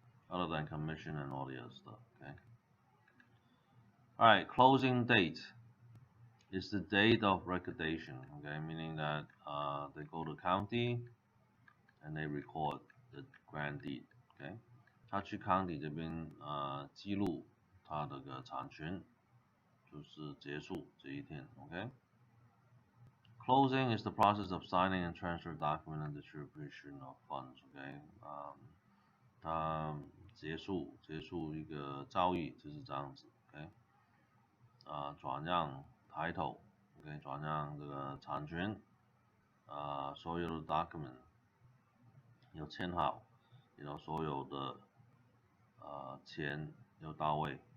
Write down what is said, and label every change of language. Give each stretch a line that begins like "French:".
English: Other than commission and all the other stuff. Okay. All right. Closing date is the date of recordation. Okay, meaning that they go to county and they record the grand deed. Okay.
Chinese: 他去 county 这边记录他的个产权，就是结束这一天。 OK。
English: Closing is the process of signing and transfer document and distribution of funds.
Chinese: OK， 它结束一个交易就是这样子。 OK， 转让 title，OK， 转让这个产权，所有的 document 有签好，然后所有的钱要到位。